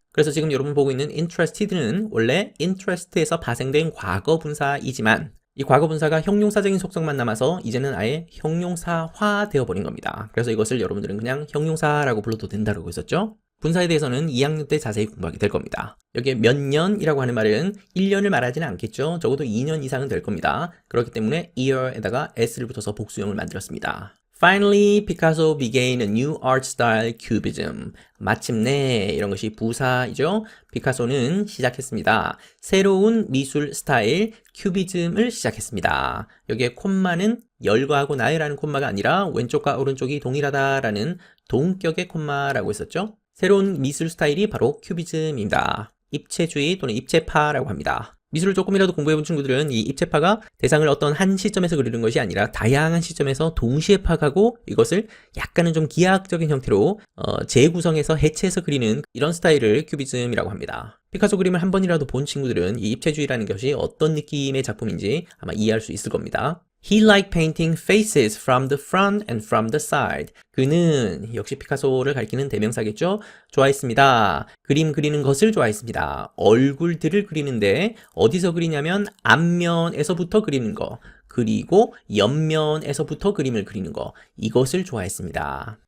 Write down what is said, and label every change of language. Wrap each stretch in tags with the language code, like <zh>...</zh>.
<ko>그래서 지금 여러분 보고 있는 interested는 원래 interest에서 파생된 과거 분사이지만 이 과거 분사가 형용사적인 속성만 남아서 이제는 아예 형용사화 되어버린 겁니다. 그래서 이것을 여러분들은 그냥 형용사라고 불러도 된다고 했었죠. 분사에 대해서는 2학년 때 자세히 공부하게 될 겁니다. 여기에 몇 년이라고 하는 말은 1년을 말하지는 않겠죠. 적어도 2년 이상은 될 겁니다. 그렇기 때문에 year에다가 s를 붙여서 복수형을 만들었습니다.</ko> <en>Finally, Picasso began a new art style, Cubism.</en> <ko>마침내 이런 것이 부사이죠. 피카소는 시작했습니다. 새로운 미술 스타일, 큐비즘을 시작했습니다. 여기에 콤마는 열과하고 나열하는 콤마가 아니라 왼쪽과 오른쪽이 동일하다라는 동격의 콤마라고 했었죠. 새로운 미술 스타일이 바로 큐비즘입니다. 입체주의 또는 입체파라고 합니다. 미술을 조금이라도 공부해본 친구들은 이 입체파가 대상을 어떤 한 시점에서 그리는 것이 아니라 다양한 시점에서 동시에 파악하고 이것을 약간은 좀 기하학적인 형태로 재구성해서 해체해서 그리는 이런 스타일을 큐비즘이라고 합니다. 피카소 그림을 한 번이라도 본 친구들은 이 입체주의라는 것이 어떤 느낌의 작품인지 아마 이해할 수 있을 겁니다.</ko> <en>He liked painting faces from the front and from the side.</en> <ko>그는 역시 피카소를 가리키는 대명사겠죠? 좋아했습니다. 그림 그리는 것을 좋아했습니다. 얼굴들을 그리는데 어디서 그리냐면 앞면에서부터 그리는 거, 그리고 옆면에서부터 그림을 그리는 거, 이것을 좋아했습니다.</ko>